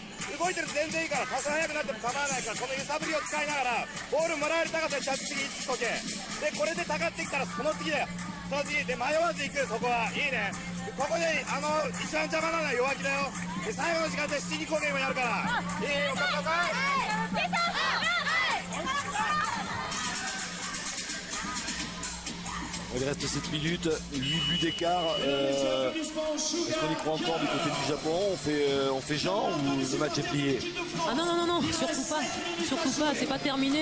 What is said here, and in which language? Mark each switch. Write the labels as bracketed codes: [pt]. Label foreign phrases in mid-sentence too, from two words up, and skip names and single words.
[ja] 動いてると全然いいから、多少速くなっても構わないから、この揺さぶりを使いながら、ボールもらえる高さで着地に位置とけ。で、これでたかってきたら、その次だよ。その次で迷わず行く、そこは。いいね。ここで、一番邪魔なのは弱気だよ。で、最後の時間で七人攻撃もやるから。いいよ、かっこよかい。 [fr] Il reste 7 minutes, 8 buts d'écart. Est-ce qu'on y croit encore du côté du Japon? On fait genre ou le match est plié? Ah non, non, non, non, surtout pas. Surtout pas, c'est pas terminé.